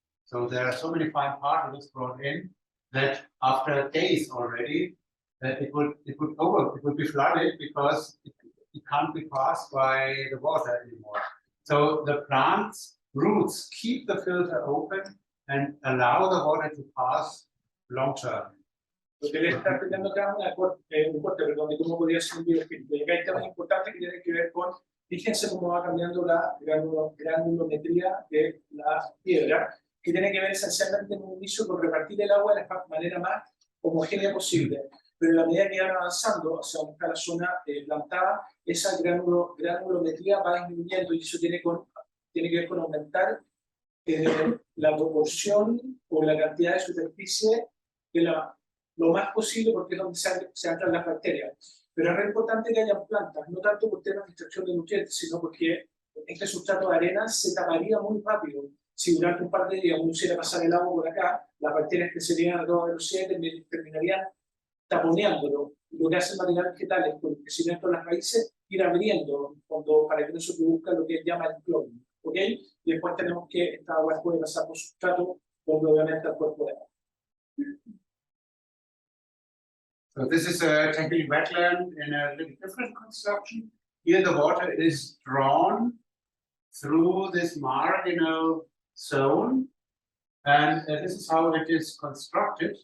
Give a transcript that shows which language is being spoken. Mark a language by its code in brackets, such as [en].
[en] So there are so many fine particles brought in that after days already, it would be flooded because it can't be passed by the water anymore. So the plant's roots keep the filter open and allow the water to pass long term. [es] Lo que le está explicando acá es un corte, perdón, de cómo podría ser un biofiltro. Y acá hay temas importantes que tienen que ver con, fíjense cómo va cambiando la granulometría de la piedra, que tiene que ver esencialmente en un inicio con repartir el agua de la manera más homogénea posible. Pero a la medida que van avanzando hacia donde está la zona plantada, esa granulometría va disminuyendo y eso tiene que ver con aumentar la proporción o la cantidad de superficie de lo más posible, porque es donde se entran las bacterias. Pero es muy importante que haya plantas, no tanto por temas de extracción de nutrientes, sino porque este sustrato de arena se taparía muy rápido si durante un par de días uno hiciera pasar el agua por acá, las bacterias crecerían a toda velocidad y terminarían taponeándolo. Lo que hacen materiales vegetales con el crecimiento de las raíces, ir abriendo para que no se produzca lo que él llama el cloro. ¿Ok? Y después tenemos que esta agua puede pasar por sustrato, donde obviamente el cuerpo de agua. [en] So this is a technically wetland in a little different construction. Here the water is drawn through this marginal zone, and this is how it is constructed.